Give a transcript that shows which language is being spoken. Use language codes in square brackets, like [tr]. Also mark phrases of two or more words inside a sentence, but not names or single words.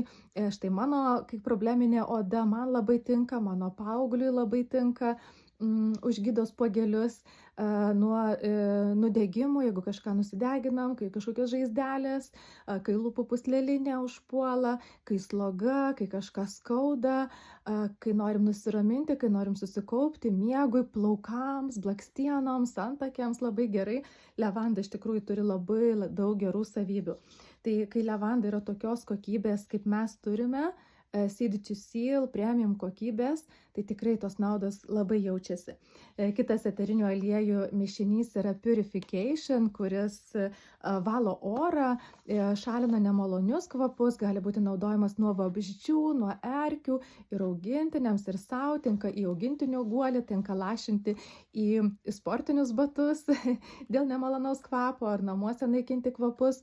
[lt] Štai mano, kaip probleminė oda, man labai tinka, mano paaugliui labai tinka, užgydo spuogelius nuo nudegimų, jeigu kažką nusideginam, kai kažkokios žaizdelės, kai lūpų pūslelinė užpuola, kai sloga, kai kažką skauda, kai norim nusiraminti, kai norim susikaupti, miegui, plaukams, blakstienoms, antakiams labai gerai. Levanda iš tikrųjų turi labai daug gerų savybių. Tai kai levanda yra tokios kokybės, kaip mes turime, [en] seed to seal, [lt] premium kokybės, tai tikrai tos naudos labai jaučiasi. Kitas eterinių aliejų mišinys yra Purification, kuris valo orą, šalina nemalonius kvapus, gali būti naudojamas nuo vabzdžių, nuo erkių ir augintiniams ir sau, tinka į augintinio guolį, tinka lašinti į sportinius batus dėl nemalonaus kvapo ar namuose naikinti kvapus.